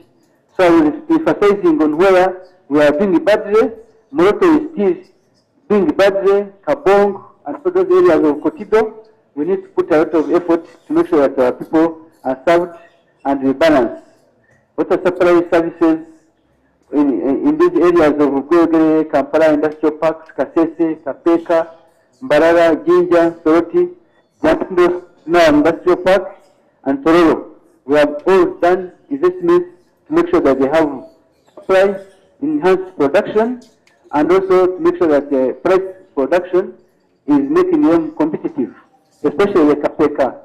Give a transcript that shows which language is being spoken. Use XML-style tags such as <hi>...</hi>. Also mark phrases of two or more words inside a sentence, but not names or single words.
<en>So I will be emphasizing on where we are doing badly. Moroto is still doing badly, Kabong, and so those areas of Kotido. We need to put a lot of effort to make sure that our people are served and rebalanced. Water supply services in these areas of Gwegere, Kampala Industrial Parks, Kasese, Kapeka, Mbarara, Jinja, Soroti, Jantindo Industrial Park, and Tororo. We have all done investments to make sure that they have supply, enhanced production, and also to make sure that the price production is making them competitive, especially the Kapeka.</en>